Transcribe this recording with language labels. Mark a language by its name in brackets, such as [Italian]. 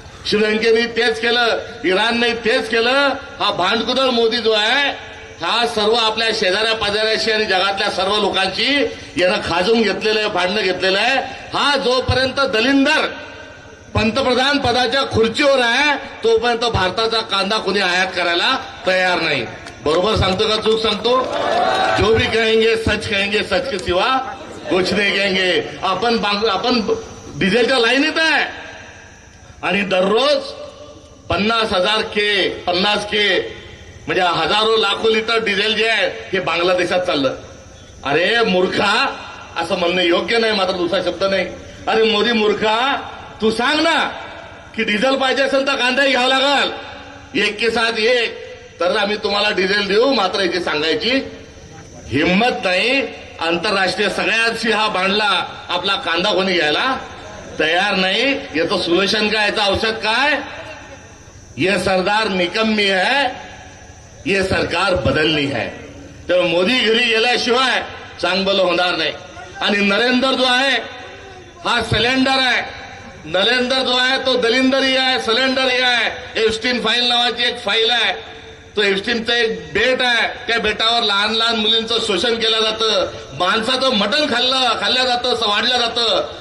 [Marathi] श्रीलंकेने तेच केलं, इराणने तेच केलं. हा भांडकुदळ मोदी जो आहे, हा सर्व आपल्या शेजाऱ्या पाजाऱ्याशी आणि जगातल्या सर्व लोकांची यानं खाजून घेतलेलं आहे, भांडणं घेतलेलं आहे. हा जोपर्यंत दलिंदर पंतप्रधान पदाच्या खुर्चीवर आहे तोपर्यंत भारताचा कांदा कोणी आयात करायला तयार नाही. बरोबर सांगतो का चूक सांगतो? [Hindi] जो भी कहेंगे सच कहेंगे, सच के सिवा कुछ नहीं कहेंगे. [Marathi] आपण डिझेलच्या लाईनीत आहे आणि दररोज 50 के म्हणजे हजारो लाखो लिटर डिझेल जे आहे हे बांगलादेशात चाललं. अरे मूर्खा, असं म्हणणं योग्य नाही, मात्र दुसरा शब्द नाही. अरे मोदी मूर्खा, तू सांग ना की डिझेल पाहिजे असेल तर कांदाही घ्यावा लागल. [Hindi] 1 के साथ 1 [Marathi] तर आम्ही तुम्हाला डिझेल देऊ. मात्र याची सांगायची हिंमत नाही. आंतरराष्ट्रीय सगळ्यांशी हा भांडला, आपला कांदा कोणी घ्यायला तयार नाही. याचं सोल्युशन काय, याचं औषध काय? [Hindi] ये सरदार निकम्मी है, ये सरकार बदलनी है. [Marathi] त्यामुळे मोदी घरी गेल्याशिवाय चांगलं होणार नाही. आणि नरेंद्र जो आहे हा सिलेंडर आहे. नरेंद्र जो आहे तो दलिंदरही आहे, सिलेंडरही आहे. एप्स्टीन फाईल नावाची एक फाईल आहे. तो एप्स्टीनचं एक बेट आहे. त्या बेटावर लहान लहान मुलींचं शोषण केलं जातं, माणसाचं मटण खाल्लं जातं, वाढलं जातं.